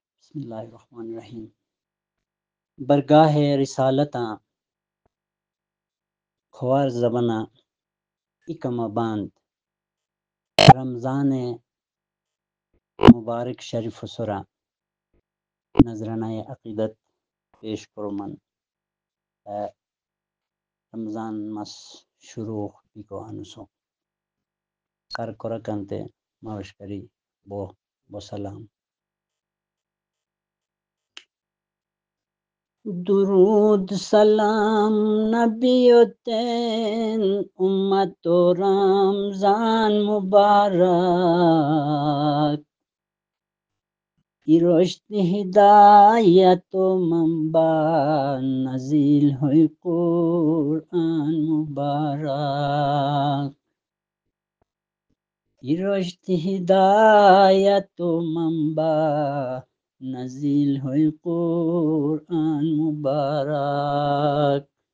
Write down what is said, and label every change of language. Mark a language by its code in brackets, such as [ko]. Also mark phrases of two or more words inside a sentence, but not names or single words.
[ar] بسم اللہ الرحمن الرحیم۔ [khw] برگاہ رسالتاں کھوار زبنا اکم باند رمضان مبارک شریف سرا نذرانہ عقیدت پیش کرمن رمضان مس شروع بیکو انسو کر کرکنتے موشکری بو سلام۔ درود سلام نبیوتین امت و رمضان مبارک، رشد ہدایت و منبع نزیل ہوئی قرآن مبارک، رشد ہدایت و منبع نزیل ہوئی قرآن مبارک،